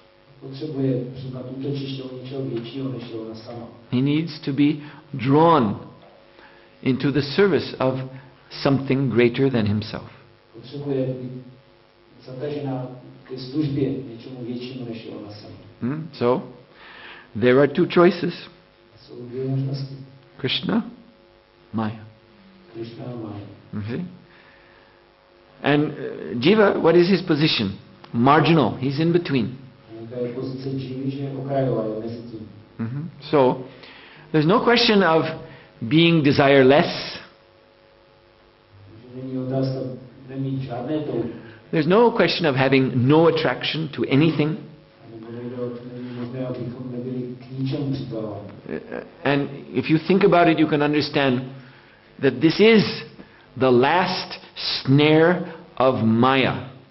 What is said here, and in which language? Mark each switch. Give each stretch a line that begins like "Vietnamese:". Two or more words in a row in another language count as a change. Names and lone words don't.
English: He needs to be drawn into the service of something greater than himself. So, there are two choices.
Czech: Jsou dvě možnosti. Krishna, Maya. Krishna a Maya.
English: Okay? And Jiva, what is his position? Marginal. He's in between.
Czech: Jaká je pozice Jivy, že je okrajová, je mezi tím.
English: So, there's no question of being desireless.
Czech: Není otázka nemít žádné touhy.
English: There's no question of having no attraction to anything. And if you think about it, you can understand that this is the last snare of Maya.